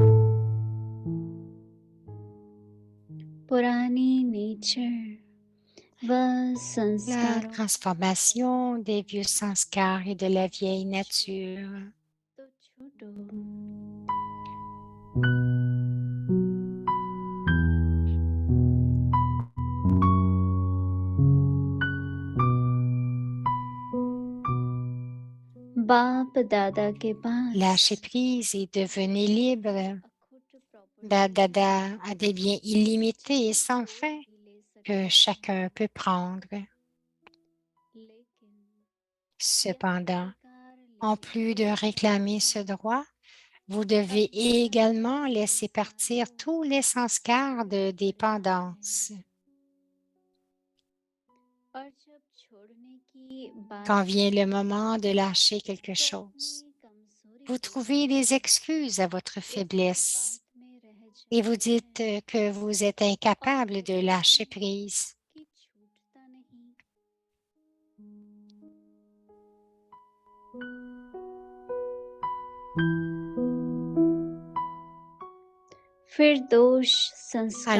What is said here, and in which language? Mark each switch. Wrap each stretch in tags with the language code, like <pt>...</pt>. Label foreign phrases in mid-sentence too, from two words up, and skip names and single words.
<hi>Purani nature व</hi> <fr>la</fr> <hi>संस्कारों</hi> <fr>transformation des vieux sanskars et de la vieille nature.</fr> <hi>तो छोड़ो बाप दादा के पास</hi> <fr>Lâchez prise et devenez libre.</fr> <hi>अखुट</hi> <fr>Dada a des biens illimités et sans fin que chacun peut prendre.</fr> <hi>लेकिन</hi> <fr>Cependant, en plus de réclamer ce droit, vous devez également laisser partir tous les sanskars de dépendance.</fr> <hi>और जब छोड़ने की बात</hi> <fr>Quand vient le moment de lâcher quelque chose, vous trouvez des excuses à votre faiblesse</fr> <hi>में रह</hi> <fr>et vous dites que vous êtes incapable de lâcher prise.</fr> <hi>कि छूटता नहीं फिर दोष संस्कारों</hi>